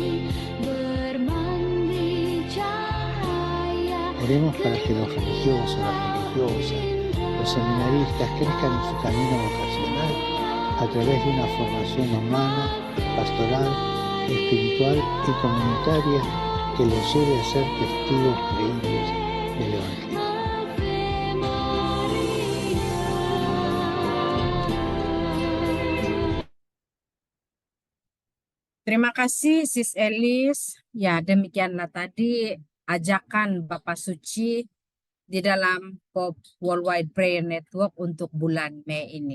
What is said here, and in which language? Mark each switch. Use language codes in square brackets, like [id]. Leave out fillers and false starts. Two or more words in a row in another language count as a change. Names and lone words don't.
[es] Oremos para que los religiosos, las religiosas, los seminaristas crezcan en su camino vocacional a través de una formación humana, pastoral, espiritual y comunitaria que los lleve a ser testigos creíbles del Evangelio. [id] Terima kasih Sis Elis. Ya, demikianlah tadi ajakan Bapak Suci di dalam POP Worldwide Prayer Network untuk bulan Mei ini.